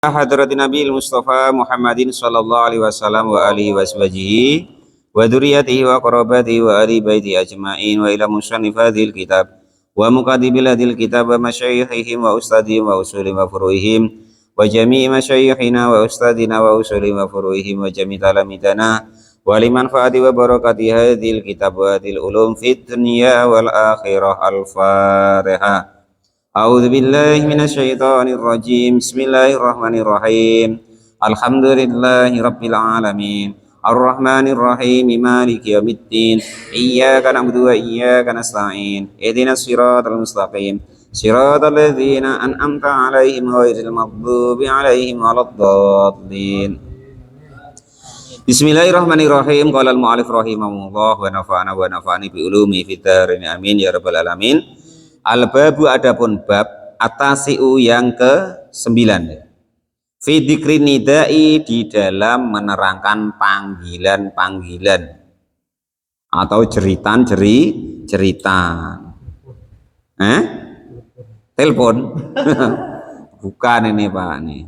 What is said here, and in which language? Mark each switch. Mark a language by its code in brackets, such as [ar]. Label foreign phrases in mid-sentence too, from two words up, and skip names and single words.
[ar] حضرة النبي المصطفى محمد صلى الله عليه وسلم وعلى آله وصحبه وذريته وقرابته وآل بيته أجمعين وإلى مصنف الكتاب ومقدب الكتاب ومشايخهم وأساتذتهم وأصولهم وفروعهم وجميع مشايخنا وأساتذتنا وأصولهم وفروعهم وجميع تلامذتنا ولمن فاعت وبركة هذا الكتاب وهذه العلوم في الدنيا والآخرة. Al-Fatihah. أعوذ بالله من الشيطان الرجيم. بسم الله الرحمن الرحيم. الحمد لله رب العالمين. الرحمن الرحيم. مالك يوم الدين. إياك نعبد وإياك نستعين. اهدنا الصراط المستقيم. صراط الذين أنعمت عليهم غير المغضوب عليهم ولا الضالين. بسم الله الرحمن الرحيم. قال المؤلف رحمه الله ونفعنا ونفعني بعلومه في الدارين آمين يا رب العالمين. [id] Al-babu adapun bab atasi'u yang ke-9 [ar] في ذكر النداء [id] di dalam menerangkan panggilan-panggilan atau jeritan. Telepon bukan ini Pak nih.